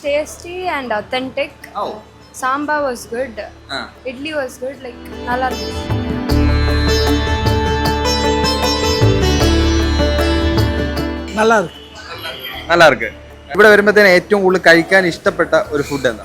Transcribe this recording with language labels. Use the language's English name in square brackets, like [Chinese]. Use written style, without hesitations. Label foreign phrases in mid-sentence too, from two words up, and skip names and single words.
[English] tasty and authentic. Oh. Sambar was good. Idli was good. Like [Tamil] நல்லா இருந்துச்சு. நல்லா இருக்கு. [Malayalam] ഇവിടെ വരുമ്പോഴത്തേന് ഏറ്റവും കൂടുതൽ കഴിക്കാൻ ഇഷ്ടപ്പെട്ട ഒരു ഫുഡ് എന്താ?